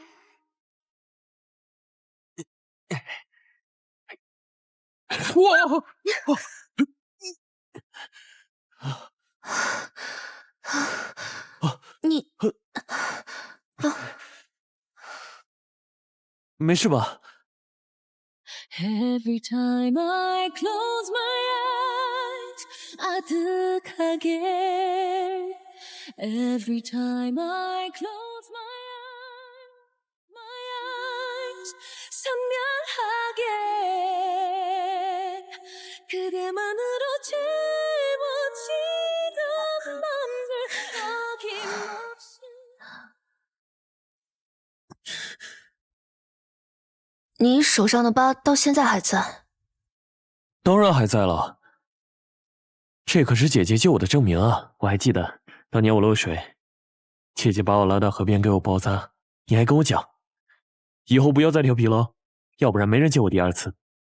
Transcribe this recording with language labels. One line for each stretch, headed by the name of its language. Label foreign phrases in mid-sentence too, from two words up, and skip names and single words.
Chinese: 你没事吧
English: ？Every time I close my eyes, 아득하게. Every time I close my eyes,
Korean: 선명하게. 그대만으로 짊어지던 맘들 어김없이.
Chinese: 你手上的疤到现在还在？当然还在了，这可是姐姐救我的证明啊！我还记得当年我漏水，姐姐把我拉到河边给我包扎，你还跟我讲，以后不要再调皮了，要不然没人救我第2次。